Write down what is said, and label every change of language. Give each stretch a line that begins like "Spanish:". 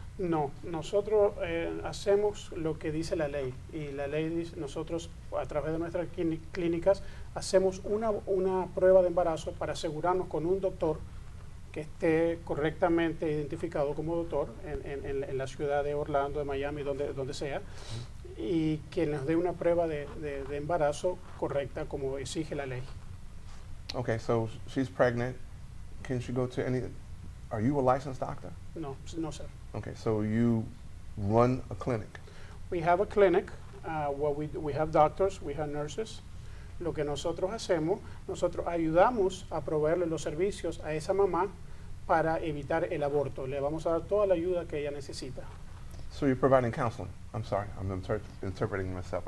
Spanish: No, nosotros hacemos lo que dice la ley, y la ley dice, nosotros a través de nuestras clínicas hacemos una prueba de embarazo para asegurarnos con un doctor que esté correctamente identificado como doctor en la ciudad de Orlando, de Miami, donde sea, y que nos dé una prueba de embarazo correcta como exige la ley.
English: Okay, so she's pregnant. Can she go to any? Are you a licensed doctor? No, sir. Okay, so you run a clinic. We have a clinic where we have doctors, we have nurses.
Spanish: Lo que nosotros hacemos, nosotros ayudamos a proveerle los servicios a esa mamá para evitar el aborto. Le vamos a dar toda la ayuda que ella necesita.
English: So you're providing counseling. I'm sorry, I'm interpreting myself.